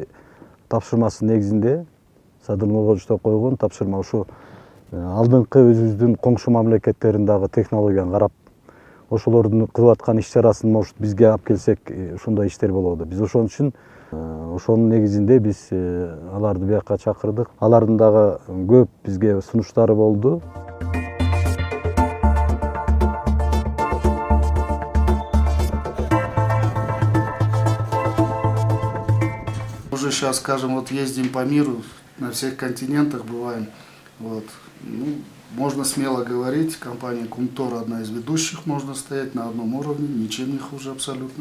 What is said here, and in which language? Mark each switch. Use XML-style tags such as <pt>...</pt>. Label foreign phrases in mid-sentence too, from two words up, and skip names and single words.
<ky>тапшырмасы негизинде Садыр Нуркожиевич койгон тапшырма ушу алдыңкы өзүбүздүн коңшу мамлекеттерин дагы технологияны карап, ошолордун кылып аткан иш-чарасын может бизге алып келсек, ушундай иштер болобу. Биз ошон үчүн ошонун негизинде биз аларды бияка чакырдык. Алардын дагы көп бизге сунуштары болду.</ky> <ru>Уже сейчас, скажем, вот ездим по миру, на всех континентах бываем. Вот. Ну, можно смело говорить, компания Кумтор одна из ведущих, можно стоять на одном уровне, ничем не хуже абсолютно.</ru>